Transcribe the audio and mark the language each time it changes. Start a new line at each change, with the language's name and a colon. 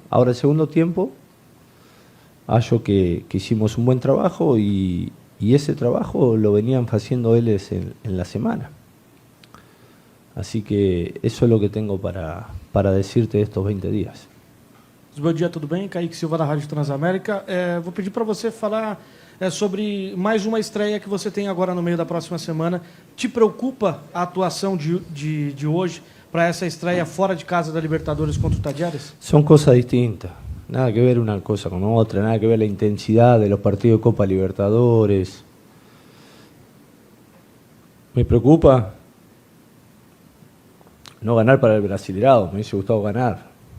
Spanish: Ahora el segundo tiempo, algo que hicimos un buen trabajo y ese trabajo lo venían haciendo ellos en la semana. Así que eso es lo que tengo para decirte de estos 20 días.
Portuguese: Bom dia, tudo bem? Kaique Silva da Rádio Transamérica. Vou pedir para você falar sobre mais uma estreia que você tem agora no meio da próxima semana. Te preocupa a atuação de hoje para essa estreia fora de casa da Libertadores contra o Talleres?
Spanish: Son cosas distintas, nada que ver una cosa con otra, nada que ver la intensidad de los partidos de Copa Libertadores. ¿Me preocupa? No ganar para el Brasileirao, me hubiese gustado ganar.